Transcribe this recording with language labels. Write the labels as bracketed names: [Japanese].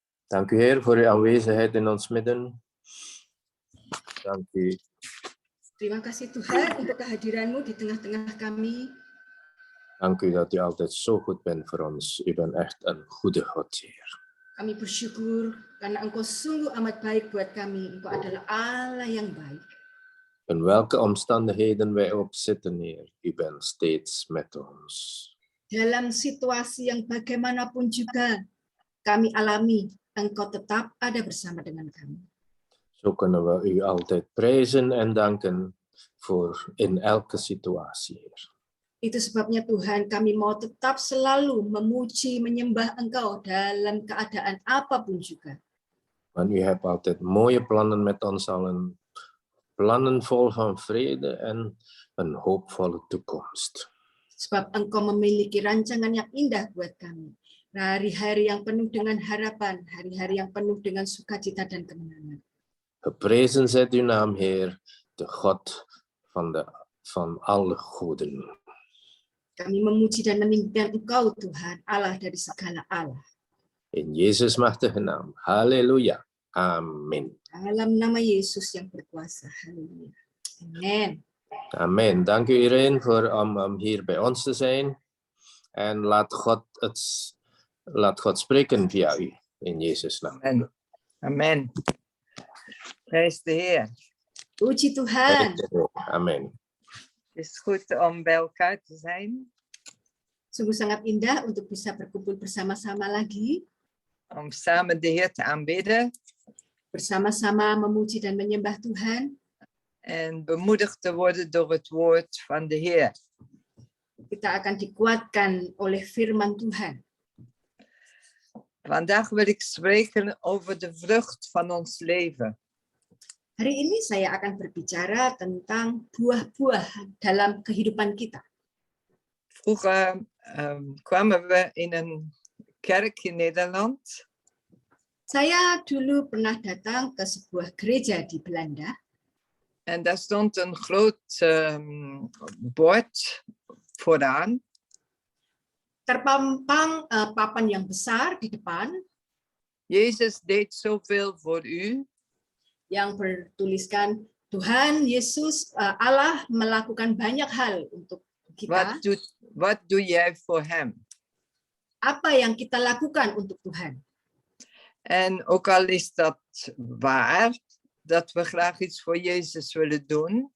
[Dutch] Dank u Heer voor uw aanwezigheid in ons midden. Dank u. [Indonesian] Terima kasih Tuhan untuk kehadiranmu di tengah-tengah kami. [Dutch] Dank u dat u altijd zo goed bent voor ons. U bent echt een goede God, Heer. [Indonesian] Kami bersyukur karena Engkau sungguh amat baik buat kami. Engkau adalah Allah yang baik. [Dutch] In welke omstandigheden wij ook zitten, Heer, u bent steeds met ons. [Indonesian] Dalam situasi yang bagaimanapun juga kami alami, Engkau tetap ada bersama dengan kami. [Dutch] Zo kunnen we u altijd prijzen en danken voor in elke situatie, Heer. [Indonesian] Itu sebabnya Tuhan kami mau tetap selalu memuji, menyembah Engkau dalam keadaan apapun juga. [Dutch] Want u hebt altijd mooie plannen met ons allen. Plannen vol van vrede en een hoopvolle toekomst. [Indonesian] Sebab Engkau memiliki rancangan yang indah buat kami. Hari-hari yang penuh dengan harapan, hari-hari yang penuh dengan sukacita dan kemenangan. [Dutch] Geprezen zij uw naam, Heer, de God van alle goeden. [Indonesian] Kami memuji dan meninggikan Engkau, Tuhan, Allah dari segala Allah. [Dutch] In Jezus' machtige naam. Halleluja. Amen. [Indonesian] Dalam nama Yesus yang berkuasa. Haleluya. Amen. Amen. [Dutch] Dank u iedereen om hier bij ons te zijn. En laat God spreken via u. In Jezus' naam. Amen. Amen. Prijs de Heer. [Indonesian] Puji Tuhan. Amen. [Dutch] Het is goed om bij elkaar te zijn. [Indonesian] Sungguh sangat indah untuk bisa berkumpul bersama-sama lagi. [Dutch] Om samen de Heer te aanbidden. [Indonesian] Bersama-sama memuji dan menyembah Tuhan. [Dutch] En bemoedigd te worden door het woord van de Heer. [Indonesian] Kita akan dikuatkan oleh firman Tuhan. [Dutch] Vandaag wil ik spreken over de vrucht van ons leven. [Indonesian] Hari ini saya akan berbicara tentang buah-buah dalam kehidupan kita. [Dutch] Vroeger kwamen we in een kerk in Nederland. [Indonesian] Saya dulu pernah datang ke sebuah gereja di Belanda. [Dutch] En daar stond een groot bord vooraan. [Indonesian] Terpampang papan yang besar di depan. [Dutch] Jezus deed zoveel voor u. [Indonesian] Yang bertuliskan, Tuhan Yesus Allah melakukan banyak hal untuk kita. [Dutch] Wat doe jij voor hem? [Indonesian] Apa yang kita lakukan untuk Tuhan? [Dutch] En ook al is dat waar, dat we graag iets voor Jezus willen doen.